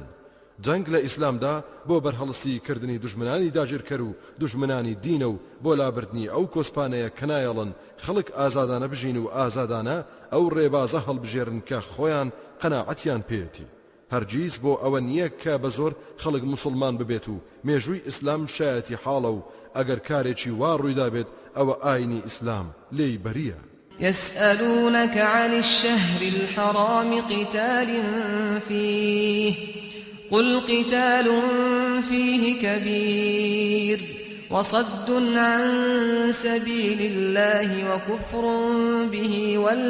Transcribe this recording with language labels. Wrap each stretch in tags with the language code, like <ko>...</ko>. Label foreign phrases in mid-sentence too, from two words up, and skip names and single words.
<ckb>جنگ لە ئیسلامدا بۆ بەرهەڵستی کردنی دوژمنانی داگیرکەر و دوژمنانی دینە و بۆ لابردنی ئەو کۆسپانەیە کە نایەڵن خەڵک ئازادانە بژین و ئازادانە ئەو ڕێبازە هەڵبژێرن کە خۆیان قەناعەتیان پێێتی هەرگیز بۆ ئەوە نییە کە بە زۆر خەڵک موسڵمان ببێت و مێژووی ئیسلام شایەتی حاڵە و ئەگەر کارێکی وا ڕوویدا بێت ئەوە ئاینی ئیسلام لێی بەریە.</ckb> <ar>يسألونك عن الشهر الحرام قتال فيه قل قتال فيه كبير وصد عن سبيل الله وكفر به</ar>